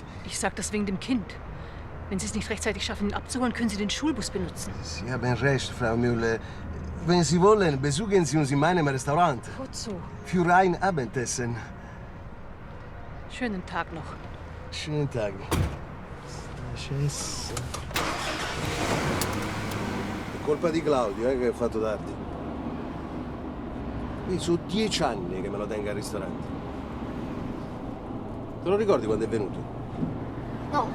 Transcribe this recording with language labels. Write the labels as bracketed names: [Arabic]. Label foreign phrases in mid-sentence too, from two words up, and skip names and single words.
[German] Ich sag das wegen dem Kind. Wenn Sie es nicht rechtzeitig schaffen, ihn abzuholen, können Sie den Schulbus benutzen. Sie haben recht, Frau Müller. Wenn Sie wollen, besuchen Sie uns in meinem Restaurant. Wozu? Für ein Abendessen. Schönen Tag noch. Schönen Tag. [Italian] È colpa di Claudio, che ha fatto tardi. Io sono 10 anni che me lo tengo al ristorante. Te lo ricordi quando è venuto? No.